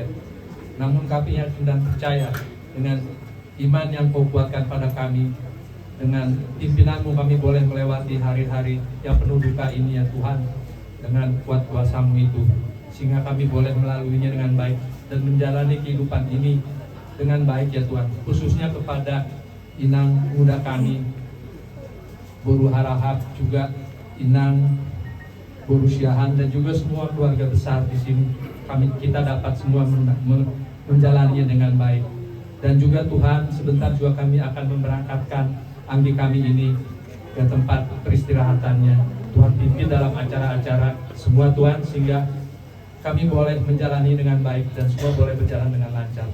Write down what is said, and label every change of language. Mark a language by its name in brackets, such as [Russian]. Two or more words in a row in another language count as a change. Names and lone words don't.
[Indonesian] Namun kami yakin dan percaya dengan iman yang Kau kuatkan pada kami, dengan pimpinan-Mu kami boleh melewati hari-hari yang penuh duka ini ya Tuhan, dengan kuat kuasa-Mu itu, sehingga kami boleh melaluinya dengan baik dan menjalani kehidupan ini dengan baik ya Tuhan. Khususnya kepada inang muda kami, Boru Harahap, juga inang Boru Syahan, dan juga semua keluarga besar di sini. Kita dapat semua menjalaninya dengan baik. Dan juga Tuhan, sebentar juga kami akan memberangkatkan Anggi kami ini ke tempat peristirahatannya. Tuhan pimpin dalam acara-acara semua Tuhan, sehingga kami boleh menjalani dengan baik dan semua boleh berjalan dengan lancar.